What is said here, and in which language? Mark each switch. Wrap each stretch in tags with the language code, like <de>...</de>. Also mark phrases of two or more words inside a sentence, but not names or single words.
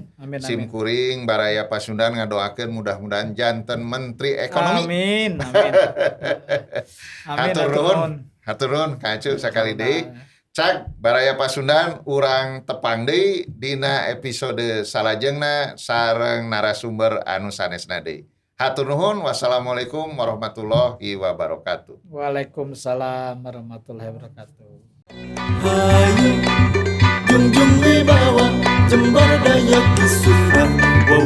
<su>Sim kuring Baraya Pasundan ngadoakeun mudah-mudahan janten Menteri Ekonomi. Amin. Hatur nuhun Kang Acu sakali deui. Cak Baraya Pasundan urang tepang deui dina episode salajengna sareng narasumber anu sanesna deui. Hatur nuhun,</su> <ar>والسلام عليكم ورحمة الله وبركاته. وعليكم السلام ورحمة الله وبركاته.</ar> <su>Hayu junjung wibawa jembar daya kisufah.</su>